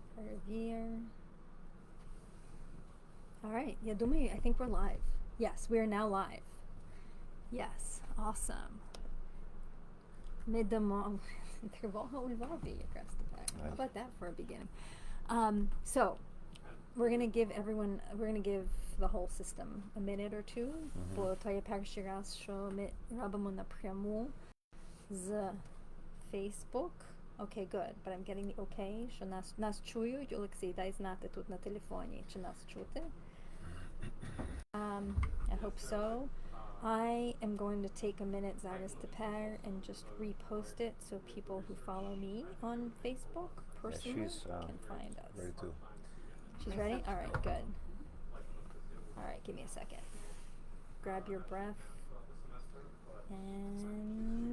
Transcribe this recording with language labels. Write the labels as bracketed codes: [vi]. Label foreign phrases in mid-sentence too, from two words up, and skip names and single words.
[en] Revere. All right, [uk] я думаю, [en] I think we're live. Yes, we are now live. Yes, awesome. [uk] Ми дамо тривога у Львові якраз тепер. [en] How about that for a beginning? So, we're gonna give the whole system a minute or two, [uk] бо то є перший раз, що ми робимо напряму з Facebook. [en] Okay, good. But I'm getting the okay, [uk] що нас чують. Олексій, дай знати тут на телефоні, чи нас чути. [en] I hope so. I am going to take a minute [uk] зараз тепер [en] and just repost it so people who follow me on Facebook personally can find us. Ready too. She's ready? All right, good. All right, give me a second. Grab your breath. And